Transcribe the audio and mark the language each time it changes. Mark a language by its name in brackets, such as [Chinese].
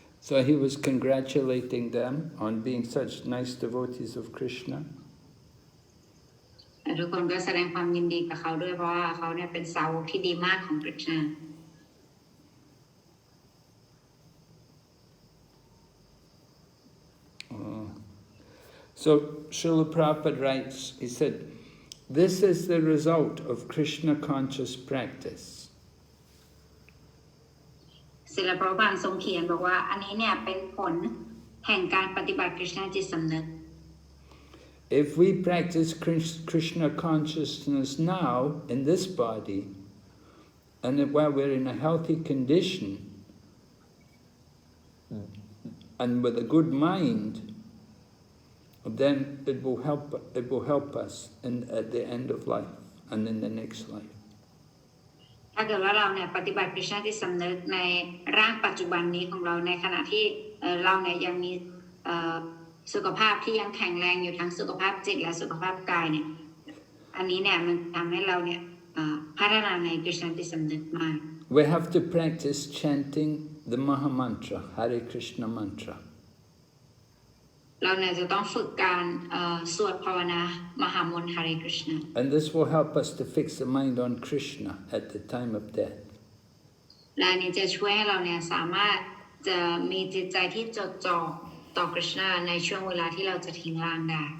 [English] So he was congratulating them on being such nice devotees of Krishna. [Thai] ทุกคนก็แสดงความยินดีกับเขาด้วยเพราะว่าเขาเนี่ยเป็นสาวกที่ดีมากของกฤษณา [English] So Srila Prabhupada writes, he said, this is the result of Krishna conscious practice. [Thai] ศิลปะบางทรงเขียนบอกว่าอันนี้เนี่ยเป็นผลแห่งการปฏิบัติกฤษณาจิตสำนึก [English] If we practice Krishna consciousness now in this body, and while we're in a healthy condition, and with a good mind, then it will help us at the end of life and in the next life. [Thai] ถ้าเกิดว่าเราเนี่ยปฏิบัติกฤษณาจิตสำนึกในร่างปัจจุบันนี้ของเราในขณะที่เราเนี่ยยังมีสุขภาพที่ยังแข็งแรงอยู่ทั้งสุขภาพจิตและสุขภาพกายเนี่ยอันนี้เนี่ยมันทำให้เราเนี่ยพัฒนาในกฤษณาจิตสำนึกมาก [English] We have to practice chanting the Maha Mantra, Hare Krishna mantra. [Thai] เราเนี่ยจะต้องฝึกการสวดภาวนามหามนต์ Hare Krishna. [English] And this will help us to fix the mind on Krishna at the time of death. [Thai] และนี้จะช่วยให้เราเนี่ยสามารถจะมีจิตใจที่จดจ่อต่อกฤษณาในช่วงเวลาที่เราจะทิ้งร่างได้